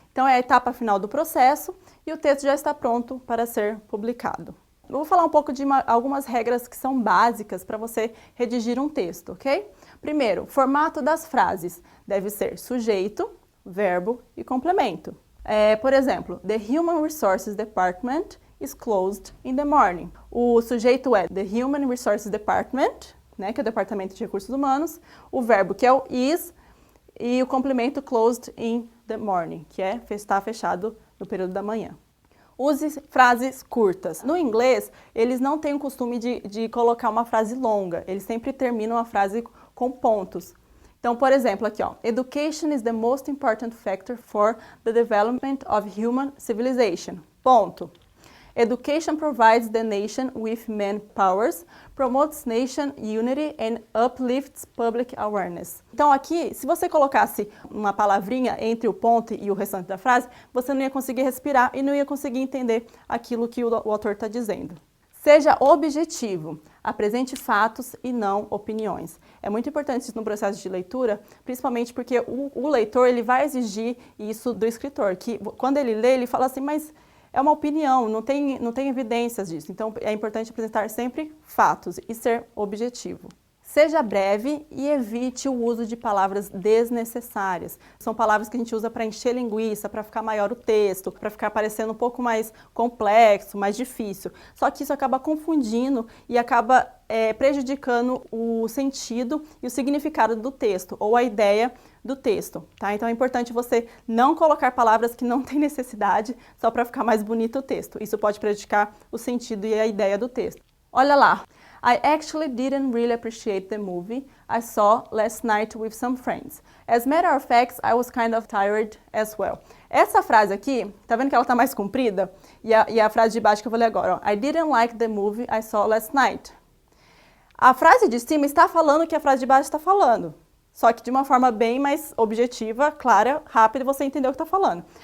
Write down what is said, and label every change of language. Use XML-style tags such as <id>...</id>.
<pt>Então é a etapa final do processo e o texto já está pronto para ser publicado. Eu vou falar um pouco de algumas regras que são básicas para você redigir um texto, ok? Primeiro, formato das frases deve ser sujeito, verbo e complemento. Por exemplo,</pt> <en>the Human Resources Department is closed in the morning.</en> <pt>O sujeito é</pt> <en>the Human Resources Department,</en> <pt>né, que é o Departamento de Recursos Humanos, o verbo que é o is e o complemento</pt> <en>closed in the morning,</en> <pt>que é estar fechado no período da manhã. Use frases curtas. No inglês, eles não têm o costume de colocar uma frase longa, eles sempre terminam a frase com pontos. Então, por exemplo, aqui, ó,</pt> <en>Education is the most important factor for the development of human civilization.</en> <pt>Ponto.</pt> <en>Education provides the nation with manpowers, promotes nation unity and uplifts public awareness.</en> <pt>Então aqui, se você colocasse uma palavrinha entre o ponto e o restante da frase, você não ia conseguir respirar e não ia conseguir entender aquilo que o autor está dizendo. Seja objetivo, apresente fatos e não opiniões. É muito importante isso no processo de leitura, principalmente porque o leitor ele vai exigir isso do escritor, que quando ele lê, ele fala assim, mas é uma opinião, não tem evidências disso. Então, é importante apresentar sempre fatos e ser objetivo. Seja breve e evite o uso de palavras desnecessárias. São palavras que a gente usa para encher linguiça, para ficar maior o texto, para ficar parecendo um pouco mais complexo, mais difícil. Só que isso acaba confundindo e acaba prejudicando o sentido e o significado do texto, ou a ideia do texto, tá? Então é importante você não colocar palavras que não têm necessidade só para ficar mais bonito o texto. Isso pode prejudicar o sentido e a ideia do texto. Olha lá.</pt> <en>I actually didn't really appreciate the movie I saw last night with some friends. As a matter of fact, I was kind of tired as well.</en> <pt>Essa frase aqui, tá vendo que ela tá mais comprida? E a frase de baixo que eu vou ler agora, ó.</pt> <en>I didn't like the movie I saw last night.</en> <pt>A frase de cima está falando o que a frase de baixo está falando. Só que de uma forma bem mais objetiva, clara, rápida, você entendeu o que está falando.</pt>